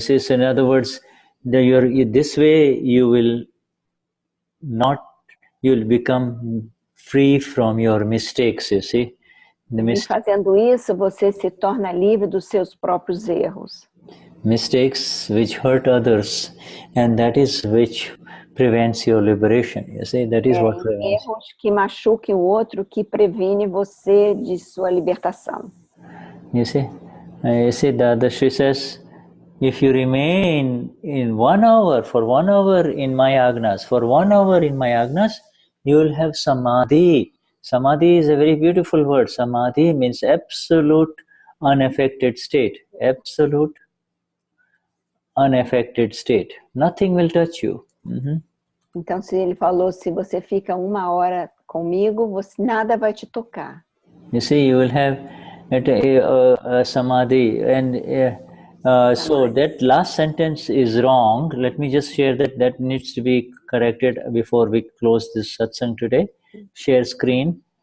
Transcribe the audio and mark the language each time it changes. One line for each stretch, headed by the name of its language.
English: So in other words, this way you'll become free from your mistakes, you see.
Portuguese: E fazendo isso, você se torna livre dos seus próprios erros.
English: Mistakes which hurt others, and that is which prevents your liberation, you see. That is what prevents.
Portuguese: Erros que machuquem o outro, que previne você de sua libertação.
English: You see, Dadashri says, If you remain in 1 hour, for 1 hour in my Agnas, for 1 hour in my Agnas, you will have samadhi. Samadhi is a very beautiful word. Samadhi means absolute unaffected state. Absolute unaffected state. Nothing will touch you.
Portuguese: Então, se ele falou, se você fica 1 hora comigo, nada vai te tocar.
English: You see, you will have a samadhi. And so that last sentence is wrong. Let me just share that. That needs to be corrected before we close this satsang today. Share screen.